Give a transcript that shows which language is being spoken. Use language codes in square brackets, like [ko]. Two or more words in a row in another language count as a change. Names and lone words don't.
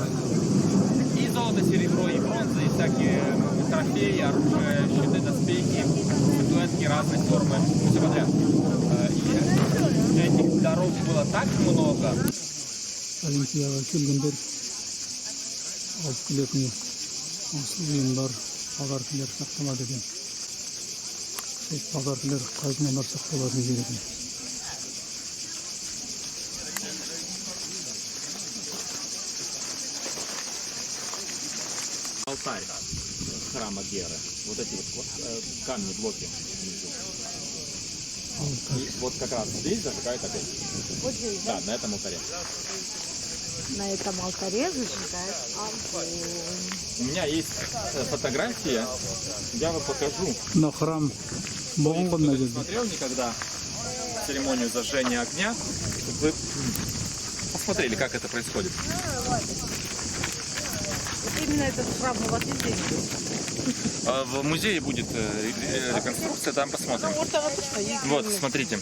[ru] И золото, серебро, и бронза, и всякие трофеи, оружие, щиты, доспехи, статуэтки разной формы. Все подряд. И этих даров было так много. [kk] Олимпияға келгендер алып келетін осы бұйымдар подаркілер сақталады екен. Сол подаркілер қазыналар сақталатын жер екен. [ru] Алтарь храма Геры. Вот эти вот камни, блоки внизу. И вот как раз здесь зажигают огонь. Вот здесь, Да, на этом алтаре. на этом алтаре зажигают огонь. У меня есть фотография, я вам покажу. [kk] Мына храм болған ғой мына [ru] Кто не [kk] жерде. [ru] смотрел никогда церемонию зажжения огня, чтобы вы посмотрели, как это происходит. Вот именно этот храм у вас есть здесь? В музее будет реконструкция, там посмотрим. Вот, смотрите.